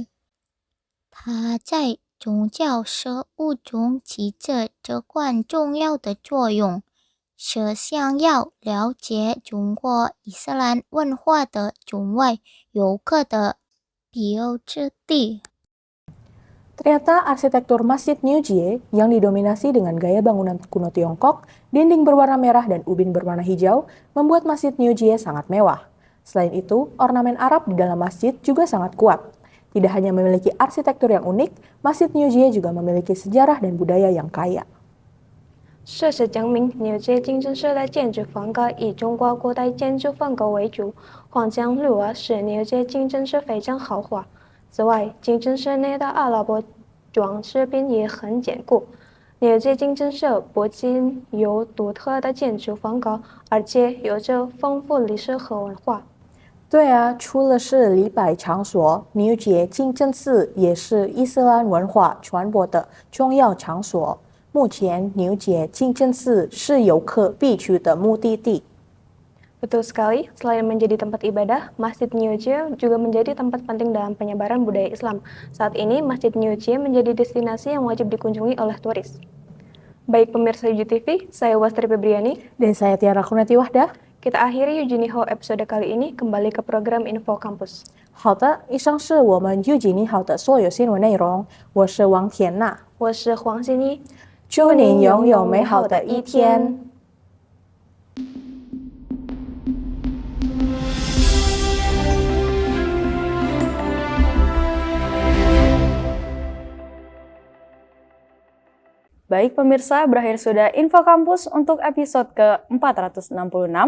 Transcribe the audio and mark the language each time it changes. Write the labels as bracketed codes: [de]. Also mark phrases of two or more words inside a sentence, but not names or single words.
[zh] 它在宗教事务中起着至关重要的作用，是想要了解中国伊斯兰文化的中外游客的必由之地。 [id] Ternyata arsitektur Masjid New Jie yang didominasi dengan gaya bangunan kuno Tiongkok, dinding berwarna merah dan ubin berwarna hijau, membuat Masjid New Jie sangat mewah. Selain itu, ornamen Arab di dalam masjid juga sangat kuat. Tidak hanya memiliki arsitektur yang unik, Masjid New Jie juga memiliki sejarah dan budaya yang kaya. [zh] 事实证明，纽街清真寺的建筑风格以中国古代建筑风格为主，黄墙绿瓦使纽街清真寺非常豪华。此外，清真寺内的阿拉伯装饰品也很坚固。纽街清真寺不仅有独特的建筑风格，而且有着丰富历史和文化。对啊，除了是礼拜场所，纽街清真寺也是伊斯兰文化传播的重要场所。目前，纽街清真寺是游客必去的目的地。 [id] Betul sekali, selain menjadi tempat ibadah, Masjid New Jie juga menjadi tempat penting dalam penyebaran budaya Islam. Saat ini, Masjid New Jie menjadi destinasi yang wajib dikunjungi oleh turis. Baik pemirsa UJTV, saya Wastri Febriani. Dan saya Tiara Kunati Wahdah. Kita akhiri Eugenie Ho episode kali ini, kembali ke program Info Kampus. [zh] 好的，以上是我们预警你好的所有新闻内容。我是王田娜，我是黄欣怡，祝您拥有美好的一天。 [id] Baik pemirsa, berakhir sudah Info Kampus untuk episode ke-466.